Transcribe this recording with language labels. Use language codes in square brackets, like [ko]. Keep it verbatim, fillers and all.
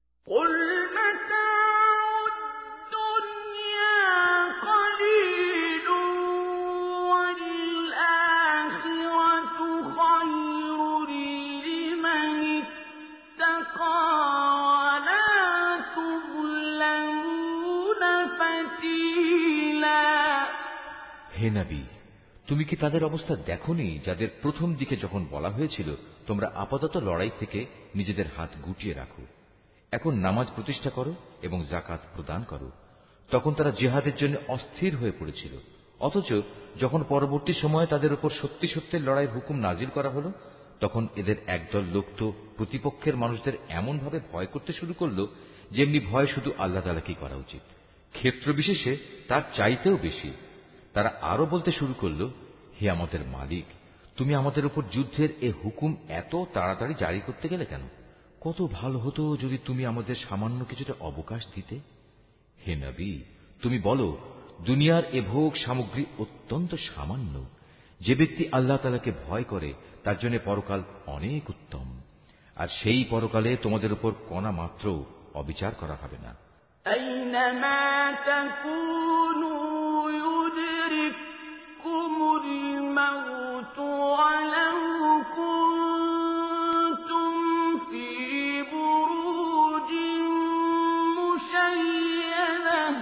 [ar] قل متاع الدنيا قليل والآخرة خير لمن اتقى ولا تظلمون فتيلا [bn] হে নবী, তুমি কি তাদের অবস্থা দেখোনি যাদের প্রথম দিকে যখন বলা হয়েছিল তোমরা আপাতত লড়াই থেকে নিজেদের হাত গুটিয়ে রাখো, এখন নামাজ প্রতিষ্ঠা করো এবং যাকাত প্রদান করো, তখন তারা জিহাদের জন্য অস্থির হয়ে পড়েছিল। অথচ যখন পরবর্তী সময়ে তাদের উপর সত্যি সত্যের লড়াইয়ের হুকুম নাজিল করা হলো, তখন এদের একদল লোক তো প্রতিপক্ষের মানুষদের এমনভাবে ভয় করতে শুরু করলো যেমনি ভয় শুধু আল্লাহ তাআলাকেই করা উচিত, ক্ষেত্র বিশেষে তার চাইতেও বেশি। তারা আরো বলতে শুরু করলো, হে আমাদের মালিক, তুমি আমাদের উপর যুদ্ধের এ হুকুম এত তাড়াতাড়ি জারি করতে গেলে কেন? কত ভালো হতো যদি তুমি আমাদের সামান্য কিছুটা অবকাশ দিতে। হে নবী, তুমি বলো, দুনিয়ার এ ভোগ সামগ্রী অত্যন্ত সামান্য। যে ব্যক্তি আল্লাহ তাআলাকে ভয় করে তার জন্য পরকাল অনেক উত্তম, আর সেই পরকালে তোমাদের উপর কণা মাত্র অবিচার করা হবে না। [ar] أينما تكونوا يدرككم الموت ولو كنتم في بروج مشيدة